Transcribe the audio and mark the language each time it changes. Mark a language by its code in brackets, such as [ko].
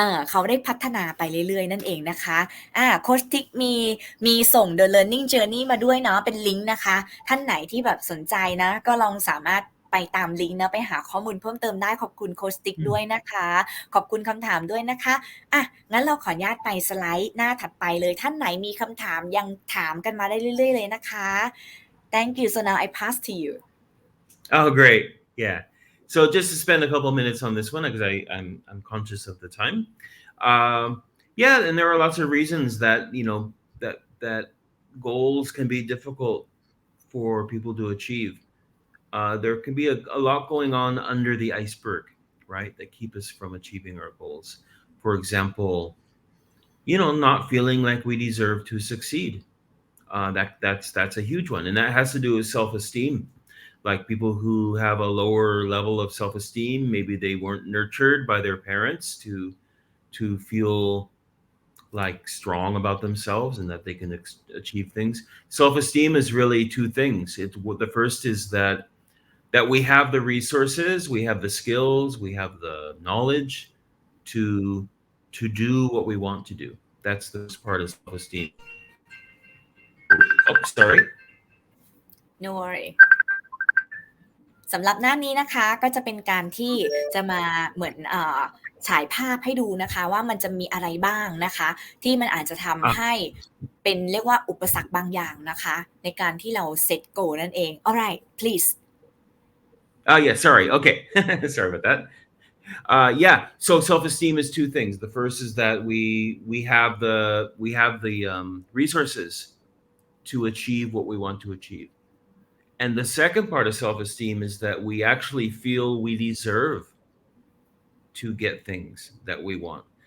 [th] เขาได้พัฒนาไปเรื่อยๆนั่นเองนะคะโค้ชทิกมีส่ง The Learning Journey มาด้วยเนาะเป็นลิงก์นะคะท่านไหนที่แบบสนใจนะก็ลองสามารถไปตามลิงก์นะไปหาข้อมูลเพิ่มเติมได้ขอบคุณโค้ชทิกด้วยนะคะขอบคุณคำถามด้วยนะคะงั้นเราขออนุญาตไปสไลด์หน้าถัดไปเลยท่านไหนมีคำถามยังถามกันมาได้เรื่อยๆเลยนะคะ [en] Thank you so now I pass to you Oh, great. Yeah. So just to spend a couple minutes on this one because I'm conscious of the time. Yeah, and there are lots of reasons that that goals can be difficult for people to achieve. There can be a lot going on under the iceberg, right, that keep us from achieving our goals. For example, not feeling like we deserve to succeed. That's a huge one, and that has to do with self-esteem. like people who have a lower level of self-esteem, maybe they weren't nurtured by their parents to feel like strong about themselves and that they can achieve things. Self-esteem is really two things. The first is that we have the resources, we have the skills, we have the knowledge to do what we want to do. That's the first part of self-esteem. Oh, sorry. no worry [th] สำหรับหน้านี้นะคะก็จะเป็นการที่จะมาเหมือนฉายภาพให้ดูนะคะว่ามันจะมีอะไรบ้างนะคะที่มันอาจจะทำให้เป็นเรียกว่าอุปสรรคบางอย่างนะคะในการที่เราเซตโกนั่นเอง [en] alright please yeah, sorry. Okay. Sorry about that. Yeah, so self-esteem is two things. The first is that we have the resources to achieve what we want to achieve. And the second part of self-esteem is that we actually feel we deserve to get things that we want.